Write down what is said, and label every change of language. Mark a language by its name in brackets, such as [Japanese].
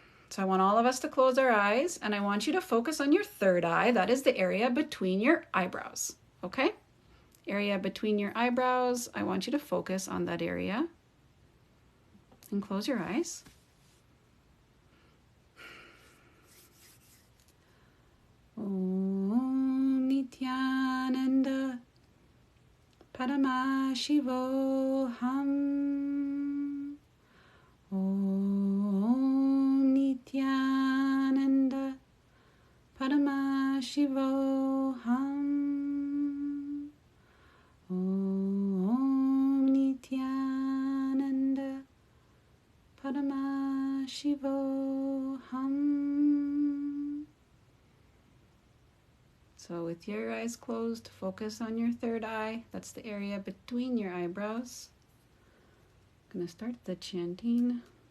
[English] So I want all of us to close our eyes and I want you to focus on your third eye. That is the area between your eyebrows, okay? Area between your eyebrows. I want you to focus on that area and close your eyes. [Sanskrit] Om Nithyananda Paramashivoham. Om Nithyananda Paramashivoham. Om Nithyananda Paramashivoham. [English] So with your eyes closed, focus on your third eye. That's the area between your eyebrows. I'm going to start the chanting.